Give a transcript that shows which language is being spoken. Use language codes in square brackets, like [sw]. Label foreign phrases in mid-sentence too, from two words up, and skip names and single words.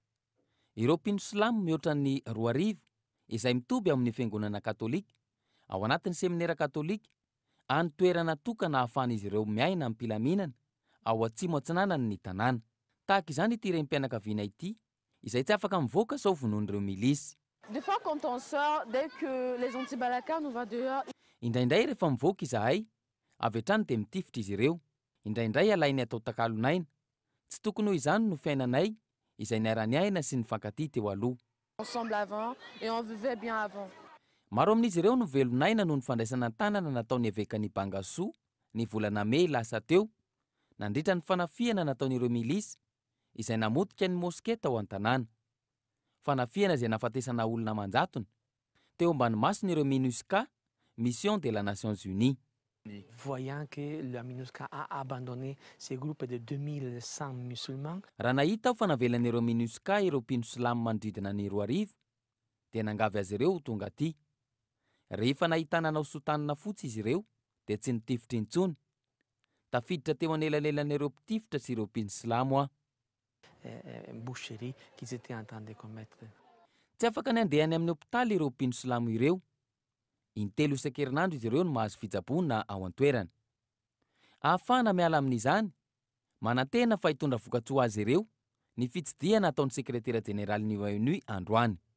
[mg] Ireo mpino silamo mihoatra ny 2,000 izay mitoby amin'ny fiangonana katolika ao anatin'ny seminaira katolika any toerana tokana ahafahan'izy ireo miaina amin'ny mpilaminana ao atsimo atsinanany ny tanàna. Tahaka izany ity renim-pianakaviana ity izay tsy afaka mivoaka sao vonoan'ireo milisy. [fr] Des fois quand on sort, dès que les anti-balaka nous va dehors. [mg] Indraindray rehefa mivoaka izahay avy hatrany dia mitifitra izy ireo. Indraindray alainy atao takalonaina. Tsy tokony hoy izany no fiainanay izay niara-niaina sy nifankatia teo aloha. [fr] Ensemble avant et on vivait bien avant. [mg] Maro amin'izy ireo no velonaina noho ny fandraisana tanana nataony avekan'ny Bangasoa ny volana Mey lasa teo, nandritra ny fanafiana nataon'ireo milisy izay namotika ny mosketa ao an-tanàna. Fanafiana izay nafatesana olona manjatona teo ambany mason'ireo MINUSCA, Mission de la Nations Unies. [fr] Voyant que la MINUSCA a abandonné ces groupes de 2100 musulmans. [mg] Raha nahita aho fa navelan'ireo MINUSCA ireo mpino silamo manodidina ny 2000 dia nangavy azy ireo ho tonga aty. Rehefa nahitana anao sotanana fotsy izy ireo dia tsy nitifitra intsony. Tafiditra teo anelanelan'ireo mpitifitra sy ireo mpino silamo aho. [fr] Boucherie qu'ils étaient en train de commettre. [mg] Tsy afaka ny andehany amin'ny hopitaly ireo mpino silamo ireo. Intelo isan-kerinandro izy ireo no mahazo fitsaboana ao an-toerana. Ahafahana miala amin'izany, manantena fa hitondra vokatsoa azy ireo ny fitsidiana ataon'ny sekretera jeneraly ny ONU androany.